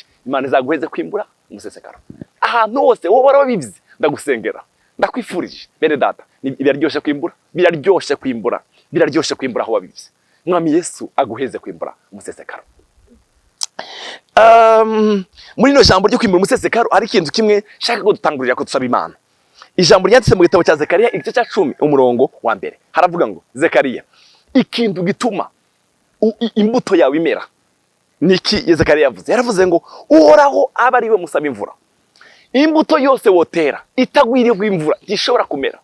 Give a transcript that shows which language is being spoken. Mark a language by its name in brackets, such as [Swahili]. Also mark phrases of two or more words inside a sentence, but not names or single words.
[Rundi] Imana izaguheze kwimbura umusesekara. Ahantu hose wowe warabivye ndagusengera. Ndakwifurije bene data, biraryoshe kwimbura, biraryoshe kwimbura, biraryoshe kwimbura aho wabivye. Mwami Yesu aguheze kwimbura umusesekara. Muri no jambo ryo kwimbura umusesekara hari ikintu kimwe shaka ko dutangurira ko tusaba Imana. Ijambo ryanditse mu gitabo cya Zekariya igice cya 10 umurongo wa mbere. Haravuga ngo Zekariya, ikintu gituma imbuto yawe imera. Niki Zekariya yavuze? Yaravuze ngo uhoraho aba ari we musaba imvura. Imbuto yose wotera itagwiriye imvura gishobora kumera.